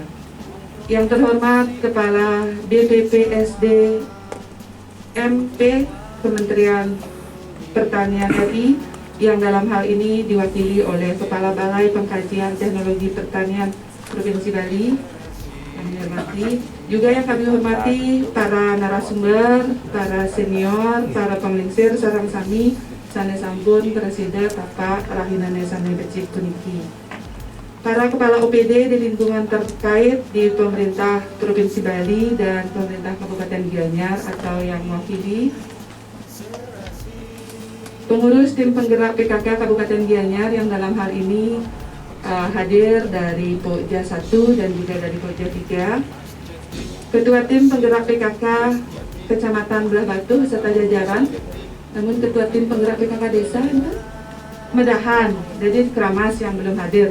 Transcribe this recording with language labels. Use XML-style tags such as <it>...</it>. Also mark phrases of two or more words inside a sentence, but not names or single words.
<id>Yang terhormat Kepala BPPSD MP Kementerian Pertanian RI, yang dalam hal ini diwakili oleh Kepala Balai Pengkajian Teknologi Pertanian Provinsi Bali, kami hormati. Juga yang kami hormati para narasumber, para senior, para</id> <ban>penglingsir sareng sami sanes sampun presida Bapak Rahinane Sane Becik puniki.</ban> <id>Para kepala OPD di lingkungan terkait di pemerintah Provinsi Bali dan pemerintah Kabupaten Gianyar atau yang mewakili, pengurus tim penggerak PKK Kabupaten Gianyar yang dalam hal ini hadir dari Pokja 1 dan juga dari Pokja 3, Ketua tim penggerak PKK Kecamatan Belah Batu beserta jajaran, namun Ketua tim penggerak PKK Desa Medahan, jadi Kramas yang belum hadir.</id>